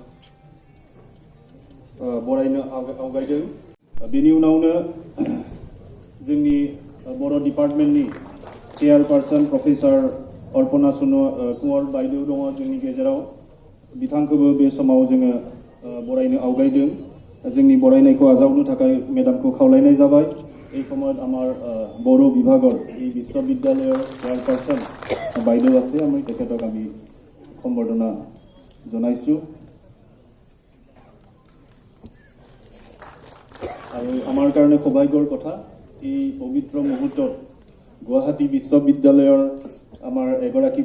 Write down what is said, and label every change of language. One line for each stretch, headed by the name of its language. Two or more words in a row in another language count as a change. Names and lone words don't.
Bodo: बरायनो आवगायदों बेनि उनावनो जोंनि बर' डिपार्टमेन्टनि
English: chairperson professor
Bodo: अर्पणा कुंवर बायदेव दङ जोंनि गेजेराव बिथांखौबो बे समाव जोङो बरायनो आवगायदों जोंनि बरायनायखौ आजावनो थाखाय मेडामखौ खावलायनाय जाबाय
Assamese: এই সময়ত আমাৰ বড়ো বিভাগৰ এই বিশ্ববিদ্যালয়ৰ চেয়াৰপাৰ্সন বাইদেউ আছে আমি তেখেতক আমি সম্বৰ্ধনা জনাইছো আৰু আমাৰ কাৰণে সৌভাগ্যৰ কথা এই পবিত্ৰ মুহূৰ্তত গুৱাহাটী বিশ্ববিদ্যালয়ৰ আমাৰ এগৰাকী